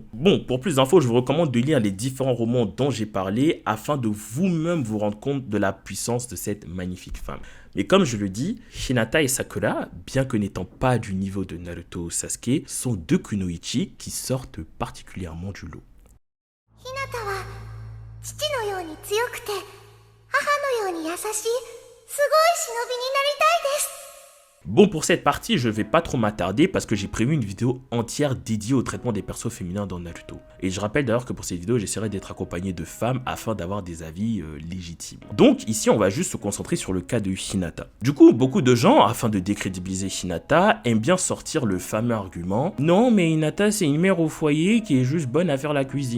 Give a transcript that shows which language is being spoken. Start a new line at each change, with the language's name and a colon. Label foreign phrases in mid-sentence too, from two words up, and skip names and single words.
French: Bon, pour plus d'infos, je vous recommande de lire les différents romans dont j'ai parlé, afin de vous-même vous rendre compte de la puissance de cette magnifique femme. Mais comme je le dis, Hinata et Sakura, bien que n'étant pas du niveau de Naruto ou Sasuke, sont deux kunoichi qui sortent particulièrement du lot.
Japanese: 父のように強くて母のように優しいすごい忍びになりたいです。
French: Bon, pour cette partie, je vais pas trop m'attarder parce que j'ai prévu une vidéo entière dédiée au traitement des persos féminins dans Naruto. Et je rappelle d'ailleurs que pour cette vidéo, j'essaierai d'être accompagné de femmes afin d'avoir des avis légitimes. Donc ici, on va juste se concentrer sur le cas de Hinata. Du coup, beaucoup de gens, afin de décrédibiliser Hinata, aiment bien sortir le fameux argument « Non, mais Hinata, c'est une mère au foyer qui est juste bonne à faire la cuisine.